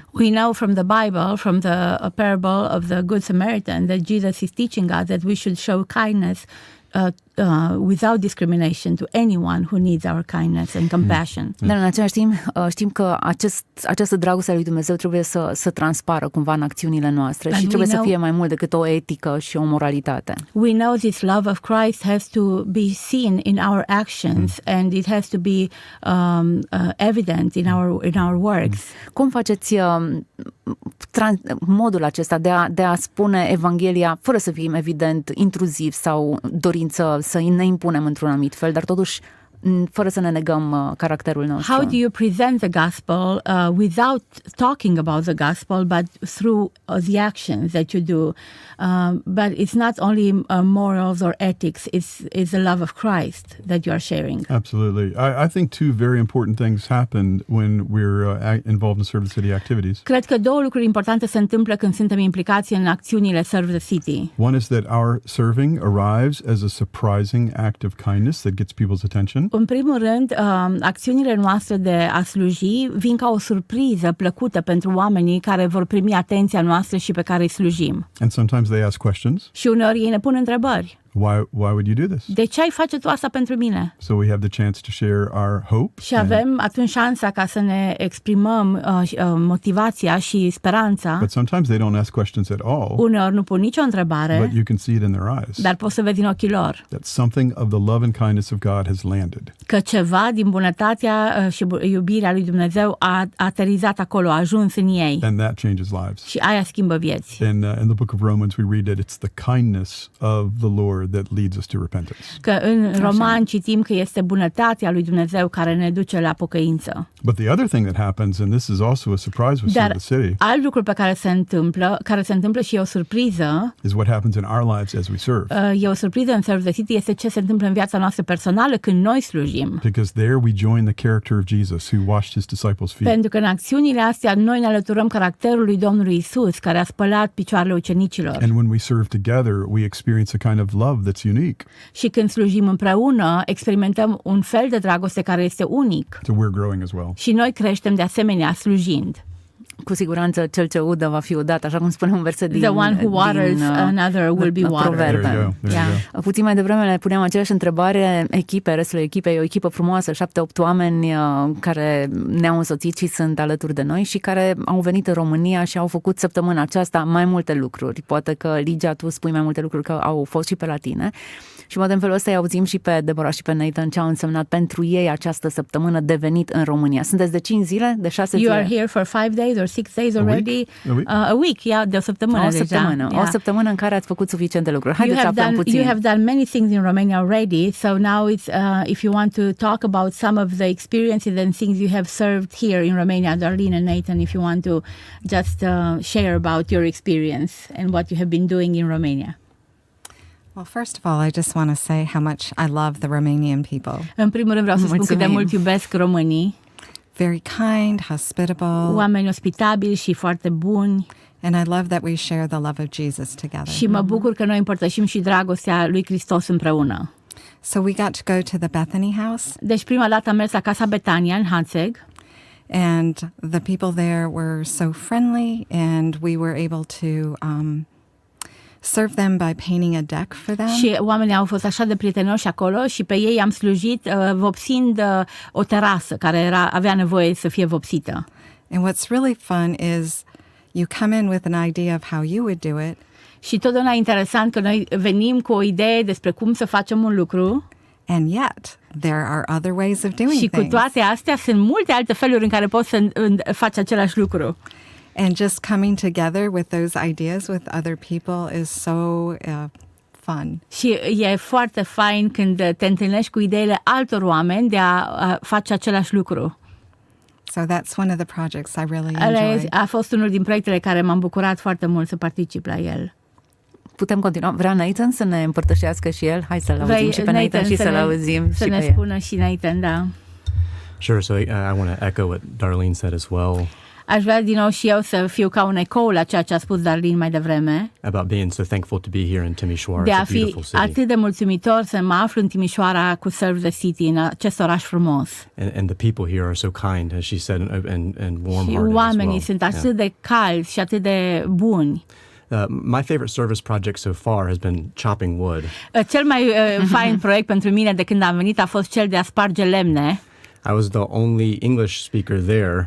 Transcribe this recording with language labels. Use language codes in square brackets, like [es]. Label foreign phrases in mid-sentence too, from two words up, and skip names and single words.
[en] We know from the Bible, from the parable of the Good Samaritan, that Jesus is teaching us that we should show kindness without discrimination to anyone who needs our kindness and compassion. [ro] Dar în același timp știm că această dragoste a lui Dumnezeu trebuie să transpară cumva în acțiunile noastre și trebuie să fie mai mult decât o etică și o moralitate. [en] We know this love of Christ has to be seen in our actions and it has to be evident in our works. [ro] Cum faceți modul acesta de a spune Evanghelia fără să fim evident intruziv sau dorință să ne impunem într-un anumit fel, dar totuși fără să ne negăm caracterul nostru? [en] How do you present the gospel without talking about the gospel, but through the actions that you do? But it's not only morals or ethics, it's the love of Christ that you are sharing. Absolutely. I think two very important things happen when we're involved in Serve the City activities. [ro] Cred că două lucruri importante se întâmplă când suntem implicați în acțiunile Serve the City. [en] One is that our serving arrives as a surprising act of kindness that gets people's attention. [ro] În primul rând, acțiunile noastre de a sluji vin ca o surpriză plăcută pentru oamenii care vor primi atenția noastră și pe care îi slujim. [en] And sometimes they ask questions. [ro] Și uneori ei ne pun întrebări. [en] Why would you do this? [ro] De ce ai face tu asta pentru mine? [en] So we have the chance to share our hope. [ro] Și avem atunci șansa ca să ne exprimăm motivația și speranța. [en] But sometimes they don't ask questions at all. [ro] Uneori nu pun nicio întrebare, [en] But you can see it in their eyes. [ro] dar poți să vezi în ochii lor [en] That something of the love and kindness of God has landed. [ro] că ceva din bunătatea și iubirea lui Dumnezeu a aterizat acolo, a ajuns în ei. [en] And that changes lives. [ro] Și aia schimbă vieți. [en] In the book of Romans, we read that it's the kindness of the Lord that leads us to repentance. [ro] Că în Roman citim că este bunătatea lui Dumnezeu care ne duce la pocăință. [en] But the other thing that happens, and this is also a surprise with [ro] Dar [en] Serve the City, [ro] alt lucru pe care se întâmplă și e o surpriză, [en] is what happens in our lives as we serve. [ro] e o surpriză în Serve the City, este ce se întâmplă în viața noastră personală când noi slujim. [en] Because there we join the character of Jesus who washed his disciples' feet. [ro] Pentru că în acțiunile astea noi ne alăturăm caracterului Domnului Isus, care a spălat picioarele ucenicilor. [en] And when we serve together, we experience a kind of love that's unique. [ro] Și când slujim împreună, experimentăm un fel de dragoste care este unic. [en] So we're growing as well. [ro] Și noi creștem de asemenea slujind. Cu siguranță cel ce udă va fi udat, așa cum spune un verset din [en] The one who waters another will be watered. [ro] Proverbe. [en] There you go. There you go. [ro] Puțin mai devreme le puneam aceeași întrebare restul echipei, e o echipă frumoasă, 7-8 oameni care ne-au însoțit și sunt alături de noi și care au venit în România și au făcut săptămâna aceasta mai multe lucruri. Poate că, Ligia, tu spui mai multe lucruri, că au fost și pe la tine. Și poate în felul ăsta îi auzim și pe Deborah și pe Nathan ce au însemnat pentru ei această săptămână de venit în România. Sunteți de 5 zile? De 6 zile? [en] You are here for 5 days or 6 days already? A week, yeah, [ro] de o săptămână deja. O săptămână în care ați făcut suficiente lucruri. Haideți să aflăm puțin. [en] You have done many things in Romania already, so now it's if you want to talk about some of the experiences and things you have served here in Romania, Darlene and Nathan, if you want to just share about your experience and what you have been doing in Romania. Well, first of all, I just want to say how much I love the Romanian people. [ro] În primul rând vreau să spun cât de mult iubesc românii. [en] Very kind, hospitable. [ro] Oameni ospitabili și foarte buni. [en] And I love that we share the love of Jesus together. [ro] Și mă bucur că noi împărtășim și dragostea lui Hristos împreună. [en] So we got to go to the Bethany house. [ro] Deci prima dată am mers la Casa Betania în Hațeg. [en] And the people there were so friendly, and we were able to serve them by painting a deck for them. [ro] Și oamenii au fost așa de prietenoși acolo și pe ei am slujit vopsind o terasă care avea nevoie să fie vopsită. [en] And what's really fun is you come in with an idea of how you would do it. [ro] Și totdeauna e interesant că noi venim cu o idee despre cum să facem un lucru. [en] And yet, there are other ways of doing [ro] și [en] things. [ro] cu toate astea sunt multe alte feluri în care poți să faci același lucru. [en] And just coming together with those ideas with other people is so fun. [ro] Și e foarte fain când te întâlnești cu ideile altor oameni de a face același lucru. [en] So that's one of the projects I really enjoyed. [ro] A fost unul din proiectele care m-am bucurat foarte mult să particip la el. Putem continua? Vrea Nathan să ne împărtășească și el? Hai să-l auzim și pe Nathan și să-l auzim să și ne pe spună și Nathan, da. [en] Sure, so I want to echo what Darlene said as well. [ro] Aș vrea din nou și eu să fiu ca un ecou la ceea ce a spus Darlene mai devreme. [en] About being so thankful to be here in Timisoara. [ro] De a [en] It's a [ro] fi [en] beautiful city. [ro] atât de mulțumitor să mă aflu în Timișoara cu Serve the City, în acest oraș frumos. [en] And the people here are so kind, as she said, and warm-hearted [ro] Și [en] as [ro] oamenii [en] well. [ro] sunt atât de calzi și atât de buni. [en] My favorite service project so far has been chopping wood. [ro] Cel mai fain proiect pentru mine de când am venit a fost cel de a sparge lemne. [en] I was the only English speaker there.